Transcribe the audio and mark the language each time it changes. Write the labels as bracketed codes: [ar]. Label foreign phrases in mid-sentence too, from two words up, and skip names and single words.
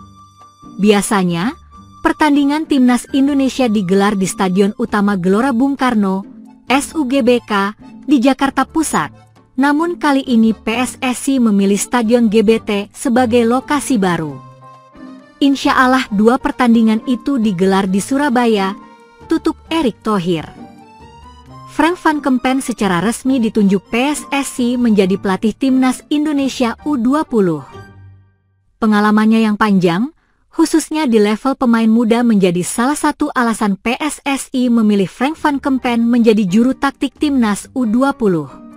[id] Biasanya, pertandingan timnas Indonesia digelar di Stadion Utama Gelora Bung Karno, SUGBK, di Jakarta Pusat. Namun kali ini PSSI memilih Stadion GBT sebagai lokasi baru. [ar] إن شاء الله [id] 2 pertandingan itu digelar di Surabaya, tutup Erick Thohir. Frank van Kempen secara resmi ditunjuk PSSI menjadi pelatih timnas Indonesia U20. Pengalamannya yang panjang, khususnya di level pemain muda, menjadi salah satu alasan PSSI memilih Frank van Kempen menjadi juru taktik timnas U20.